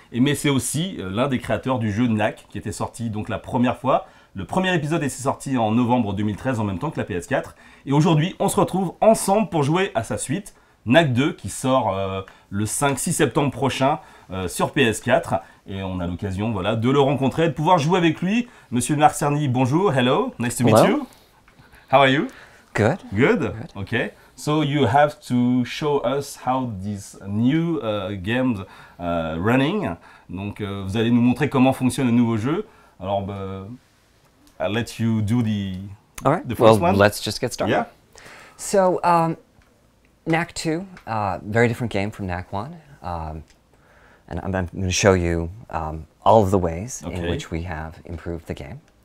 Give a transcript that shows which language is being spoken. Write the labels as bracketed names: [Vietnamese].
[French] Mais c'est aussi l'un des créateurs du jeu Knack qui était sorti donc la première fois. Le premier épisode est sorti en novembre 2013 en même temps que la PS4. Et aujourd'hui, on se retrouve ensemble pour jouer à sa suite. Knack 2 qui sort le 5-6 septembre prochain sur PS4 et on a l'occasion voilà, de le rencontrer et de pouvoir jouer avec lui. [English] Monsieur Mark Cerny, [French] bonjour, [English] hello, nice to meet you. How are you? Good. Good? Okay. So you have to show us how this new games running. [French] Donc vous allez nous montrer comment fonctionne le nouveau jeu. [English] Alors I'll let you do the first one. Let's just get started. Yeah. So Knack 2, very different game from Knack 1. And I'm going to show you all of the ways in which we have improved the game.